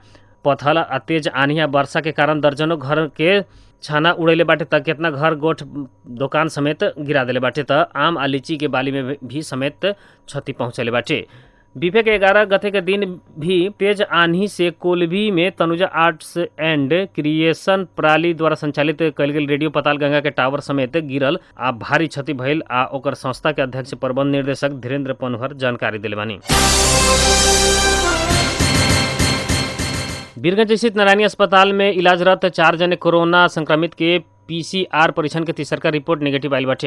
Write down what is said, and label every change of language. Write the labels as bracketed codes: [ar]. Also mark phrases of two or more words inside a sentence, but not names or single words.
[bho] पथल आ तेज आंधी आ वर्षा के कारण दर्जनों घर के छाना उड़ैले बाटे त केतना घर गोठ दुकान समेत गिरा देले बाटे त आम आ लीची के बाली में भी समेत क्षति पहुँचले बाटे। बीफे के 11 गते के दिन भी तेज आंधी से कोल्भी में तनुजा आर्ट्स एंड क्रिएशन प्राली द्वारा संचालित कयल गेल रेडियो पताल गंगा के टावर समेत गिरल आ भारी क्षति भइल आ ओकर संस्था के अध्यक्ष प्रबंध निर्देशक धीरेन्द्र पनहर जानकारी दिले बानी। वीरगंज स्थित नारायणी अस्पताल में इलाजरत 4 जने कोरोना संक्रमित के PCR परीक्षण के तीसरका रिपोर्ट नेगेटिव आयल बाटे।